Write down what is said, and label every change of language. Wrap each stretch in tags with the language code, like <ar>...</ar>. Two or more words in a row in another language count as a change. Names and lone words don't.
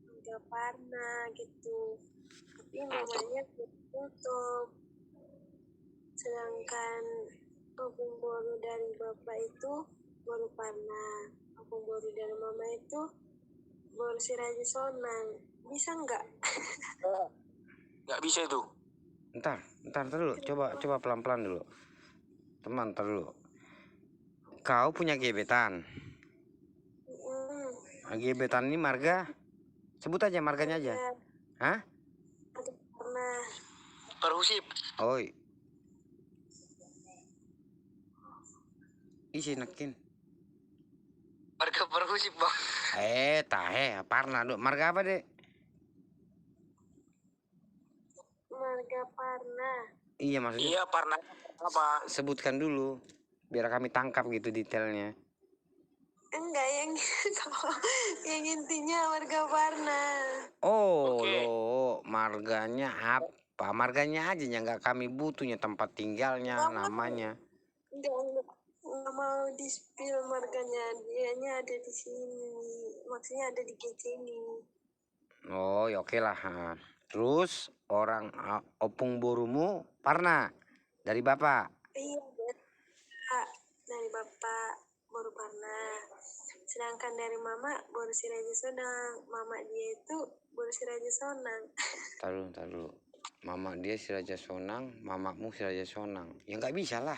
<id>marga Parna gitu. Tapi namanya tutup. Sedangkan opung boru dari bapak itu boru Parna. Opung boru dari mama itu boru si Raja Sonang. Bisa nggak? Nggak bisa itu. Ntar dulu. Coba pelan-pelan dulu. Teman, ntar dulu. Kau punya gebetan. Gebetan ini marga? Sebut aja marganya aja. Hah? Pernah. Perhusip. Oi. Isi nakin. Marga Perhusip, Bang. Tahe, Parna, Dok. Marga apa, Dek? Marga Parna. Iya, maksudnya. Iya, Parna apa? Sebutkan dulu biar kami tangkap gitu detailnya. Enggak, yang intinya marga Parna. Oh, Oke. lo marganya apa? Marganya aja yang nggak kami butuhnya, tempat tinggalnya, namanya. Nggak mau di-spill marganya, dianya ada di sini, maksudnya ada di GC ini. Oh, ya oke lah. Terus orang opung borumu Parna dari bapak. Iya, dari bapak baru Parna. Sedangkan dari mama baru si Raja Sonang. Mama dia itu baru si Raja Sonang. Tar dulu. Mama dia si Raja Sonang, mamamu si Raja Sonang. Ya nggak bisa lah.</id>